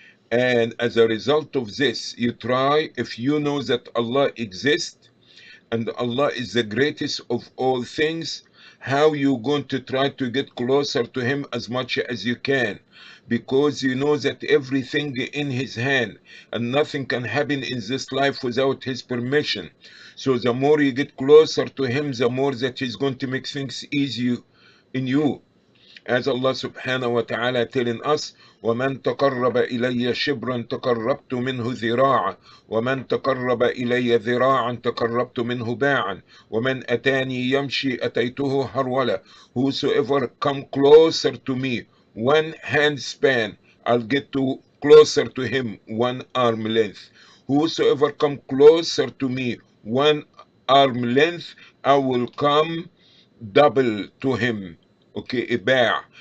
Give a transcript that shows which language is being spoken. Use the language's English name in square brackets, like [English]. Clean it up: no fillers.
[English] And as a result of this, you try, if you know that Allah exists and Allah is the greatest of all things, how you going to try to get closer to Him as much as you can, because you know that everything in His hand and nothing can happen in this life without His permission. So the more you get closer to Him, the more that He's going to make things easy in you. As Allah subhanahu wa ta'ala telling us, [Arabic] وَمَنْ تَقَرَّبَ إِلَيَّ شِبْرًا تَقَرَّبْتُ مِنْهُ ذِرَاعًا وَمَنْ تَقَرَّبَ إِلَيَّ ذِرَاعًا تَقَرَّبْتُ مِنْهُ بَاعًا وَمَنْ أَتَانِي يَمْشِي أَتَيْتُهُ هَرْوَلًا. [English] Whosoever come closer to me, one hand span, I'll get to closer to him, one arm length. Whosoever come closer to me, one arm length, I will come double to him. Okay, iba'.